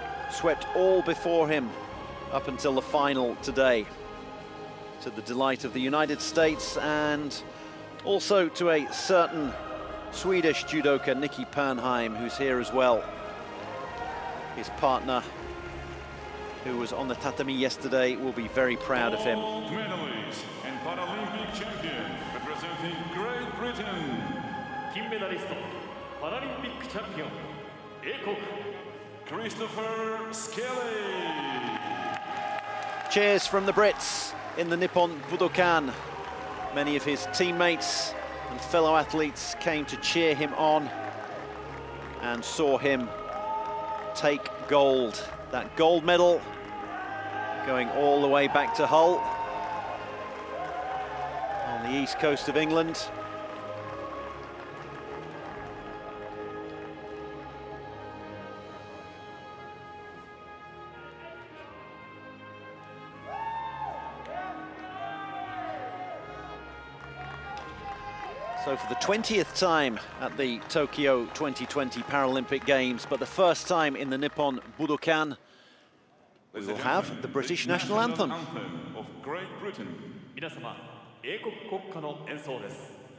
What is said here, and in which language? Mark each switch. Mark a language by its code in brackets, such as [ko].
[en] Swept all before him up until the final today, to the delight of the United States and also to a certain Swedish judoka Nikki Pernheim, who's here as well. His partner, who was on the tatami yesterday, will be very proud of him. Gold medalist and Paralympic champion representing Great Britain. [ja] 金メダリスト、パラリンピックチャンピオン、英国。 [en] Christopher Skelly. Cheers from the Brits in the Nippon Budokan. Many of his teammates and fellow athletes came to cheer him on and saw him take gold. That gold medal going all the way back to Hull on the east coast of England. So for the 20th time at the Tokyo 2020 Paralympic Games, but the first time in the Nippon Budokan, we will have the British national anthem. Of Great Britain. [ja] 皆様、英国国歌の演奏です。